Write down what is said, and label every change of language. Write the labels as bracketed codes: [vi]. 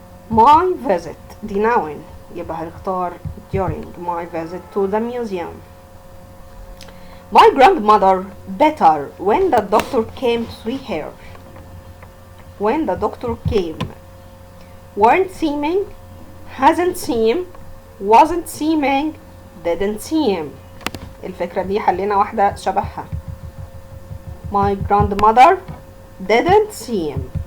[en] my visit [ar] دي [en] noun [ar] يبقى هنختار [en] during my visit to the museum. My grandmother better when the doctor came to see her. When the doctor came. Weren't seeming, hasn't seemed, wasn't seeming, didn't seem. [ar] الفكرة دي حلينا واحدة شبهها. [en] My grandmother didn't seem.